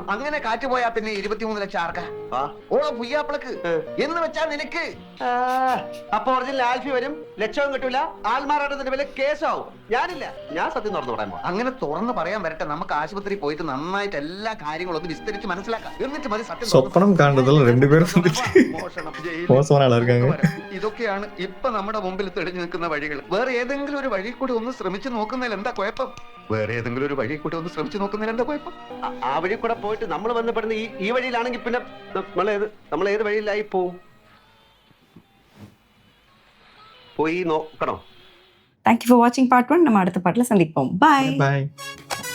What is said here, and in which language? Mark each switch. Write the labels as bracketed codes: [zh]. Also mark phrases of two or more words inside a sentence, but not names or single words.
[ml] അങ്ങനെ കാറ്റ് പോയാ പിന്നെ 23 ലക്ഷം ആർക്കാ? ഓളോ പുയ്യാപ്പിളക്ക് എന്ന് വെച്ചാ നിനക്ക്. അപ്പൊ ഒറിജിനൽ ആൽഫി വരും. ലക്ഷവും കിട്ടൂല. ആൽമാറാട്ടത്തിന്റെ വില കേസാവും. ഞാനില്ല. ഞാൻ സത്യം തുറന്നു പറയാൻ പോകും. അങ്ങനെ തുറന്ന് പറയാൻ വരട്ടെ. നമുക്ക് ആശുപത്രി പോയിട്ട് നന്നായിട്ട് എല്ലാ കാര്യങ്ങളും ഒന്ന് വിസ്തരിച്ച് മനസ്സിലാക്കാം. എന്നിട്ട് മതി സത്യം. [ta] சொப்பனம் காண்றதுல 2 பேரும் மோசமான ஆளா இருக்காங்க. [ml] ഇതൊക്കെയാണ് ഇപ്പൊ നമ്മുടെ മുമ്പിൽ തെളിഞ്ഞു നിൽക്കുന്ന വഴികൾ. വേറെ ഏതെങ്കിലും ഒരു വഴി കൂടി ഒന്ന് ശ്രമിച്ചു നോക്കുന്നതിൽ എന്താ കുഴപ്പം? വേറെ ഏതെങ്കിലും ഒരു വഴി കൂടി ഒന്ന് ശ്രമിച്ചു നോക്കുന്നതിൽ എന്താ കുഴപ്പം? ആ വഴി കൂടെ പോയിട്ട് നമ്മൾ ബന്ധപ്പെടുന്ന ഈ വഴിയിലാണെങ്കിൽ പിന്നെ നമ്മൾ ഏത് വഴിയിലായി പോയി നോക്കണോ? [en] Thank you for watching part 1. [ta] நம்ம அடுத்த பாட்டுல சந்திப்போம். Bye. Bye.